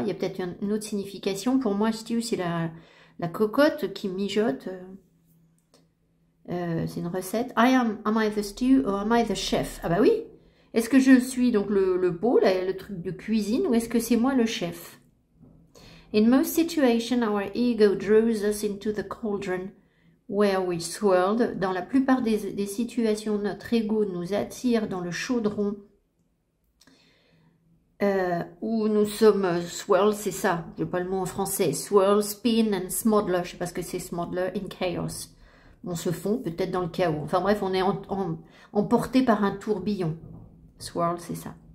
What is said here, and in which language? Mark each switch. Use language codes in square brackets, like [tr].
[fr] Il y a peut-être une autre signification. Pour moi, stew, c'est la cocotte qui mijote. C'est une recette. [en] Am I the stew or am I the chef? [fr] Ah bah oui. Est-ce que je suis donc le pot, le truc de cuisine, ou est-ce que c'est moi le chef? [en] In most situations, our ego draws us into the cauldron where we swirled. [fr] Dans la plupart des situations, notre ego nous attire dans le chaudron où nous sommes swirl, c'est ça, je n'ai pas le mot en français, [en] swirl, spin and smother, [fr] je ne sais pas ce que c'est smother, [en] in chaos. [fr] On se fond peut-être dans le chaos. Enfin bref, on est emporté par un tourbillon. Swirl, c'est ça.